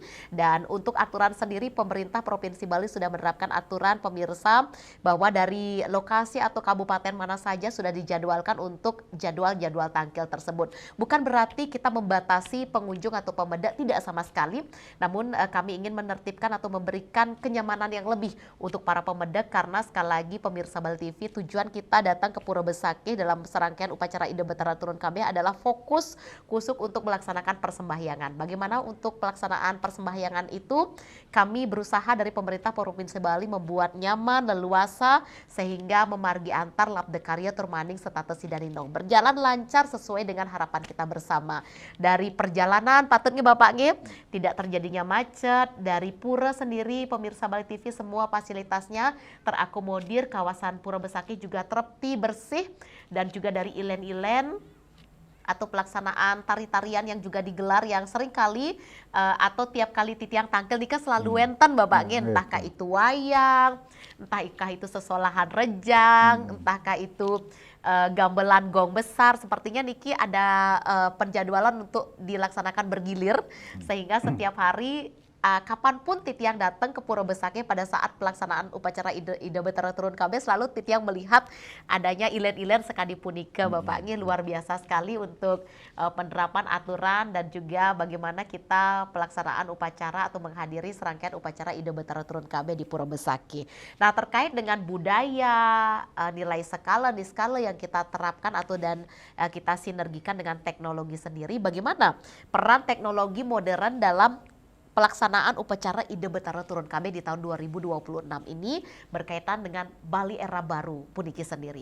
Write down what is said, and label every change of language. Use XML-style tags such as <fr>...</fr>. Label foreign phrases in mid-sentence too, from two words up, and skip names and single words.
<id>Dan untuk aturan sendiri pemerintah Provinsi Bali sudah menerapkan aturan pemirsa bahwa dari lokasi atau kabupaten mana saja sudah dijadwalkan untuk jadwal-jadwal tangkil tersebut. Bukan berarti kita membatasi pengunjung atau pemeda, tidak sama sekali. Namun kami ingin menertibkan atau memberikan kenyamanan yang lebih untuk para pemeda, karena sekali lagi pemirsa Bali TV, tujuan kita datang ke Pura Besakih dalam serangkaian upacara Ida Betara Turun Kabeh adalah fokus kusuk untuk melaksanakan persembahyangan. Bagaimana untuk pelaksanaan persembahyangan itu? Kami berusaha dari pemerintah Provinsi Bali membuat nyaman, leluasa, sehingga</id> <ban>memargi antar labde karya turmaning</ban> <id>serta sidaninong berjalan lancar sesuai dengan harapan kita bersama. Dari perjalanan patutnya Bapak Ngip, tidak terjadinya macet. Dari pura sendiri pemirsa Bali TV semua fasilitasnya terakomodir, kawasan Pura Besakih juga tertib bersih, dan juga dari ilen-ilen atau pelaksanaan tari-tarian yang juga digelar yang sering kali atau tiap kali</id> <ban>titiang tangkil nika</ban> <id>selalu wenten Bapak Ngin, entahkah itu wayang, entahkah itu</id> <ban>sesolahan rejang,</ban> <id>entahkah itu gamelan gong besar. Sepertinya niki ada penjadwalan untuk dilaksanakan bergilir, sehingga setiap hari kapanpun titiang datang ke Pura Besakih pada saat pelaksanaan upacara Ida Betara Turun Kabeh, selalu titiang melihat adanya</id> <ban>ilen-ilen sekali punika</ban> <id>Bapak. Ini luar biasa sekali untuk penerapan aturan dan juga bagaimana kita pelaksanaan upacara atau menghadiri serangkaian upacara Ida Betara Turun Kabeh di Pura Besakih. Nah, terkait dengan budaya, nilai skala yang kita terapkan atau dan kita sinergikan dengan teknologi sendiri, bagaimana peran teknologi modern dalam pelaksanaan upacara Ida Betara Turun Kabeh di tahun 2026 ini berkaitan dengan Bali Era Baru puniki sendiri.</id>